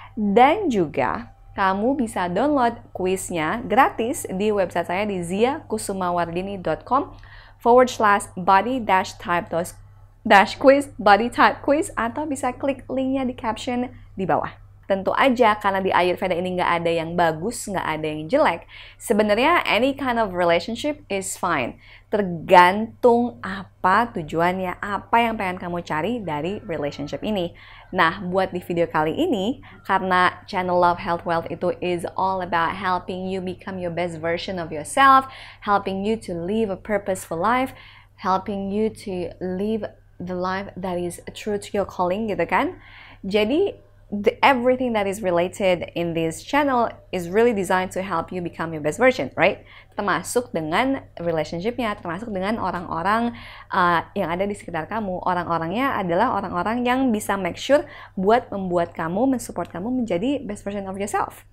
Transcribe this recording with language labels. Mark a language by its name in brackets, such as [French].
[Indonesian] Dan juga, kamu bisa download kuisnya gratis di website saya di ziakusumawardini.com/body-type-quiz, body type quiz, atau bisa klik linknya di caption di bawah. Tentu aja, karena di Ayurveda ini nggak ada yang bagus, nggak ada yang jelek. Sebenarnya, [English] any kind of relationship is fine. [Indonesian] Tergantung apa tujuannya, apa yang pengen kamu cari dari relationship ini. Nah, buat di video kali ini, karena [English] channel Love Health Wealth [Indonesian] itu [English] is all about helping you become your best version of yourself, helping you to live a purposeful life, helping you to live the life that is true to your calling, [Indonesian] gitu kan? Jadi, [English] everything that is related in this channel is really designed to help you become your best version, right? [Indonesian] Termasuk dengan relationship-nya, termasuk dengan orang-orang yang ada di sekitar kamu. Orang-orangnya adalah orang-orang yang bisa [English] make sure [Indonesian] buat membuat kamu, mensupport kamu menjadi [English] best version of yourself.